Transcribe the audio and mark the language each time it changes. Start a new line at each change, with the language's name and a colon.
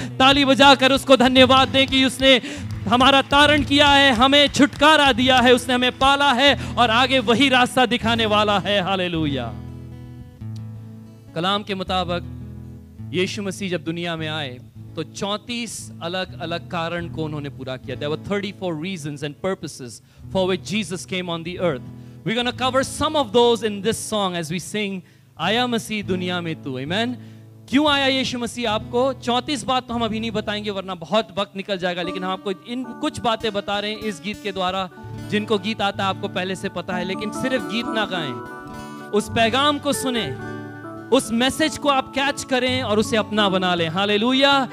Hindi: ताली बजाकर उसको धन्यवाद दें कि उसने हमारा तारण किया है, हमें छुटकारा दिया है, उसने हमें पाला है और आगे वही रास्ता दिखाने वाला है। हालेलुया। कलाम के मुताबिक यीशु मसीह जब दुनिया में आए तो 34 अलग अलग कारण को उन्होंने पूरा किया।
English: There were 34 reasons and purposes for which Jesus came on the earth. We're going to cover some of those in this song as we sing
Hindi: आया मसीह दुनिया में तू।
English: Amen.
Hindi: क्यों आया यीशु मसीह आपको? 34 बात तो हम अभी नहीं बताएंगे वरना बहुत वक्त निकल जाएगा, लेकिन हम आपको इन कुछ बातें बता रहे हैं इस गीत के द्वारा। जिनको गीत आता है आपको पहले से पता है, लेकिन सिर्फ गीत ना गाएं, उस पैगाम को सुने, उस मैसेज को आप कैच करें और उसे अपना बना लें। हालेलुया।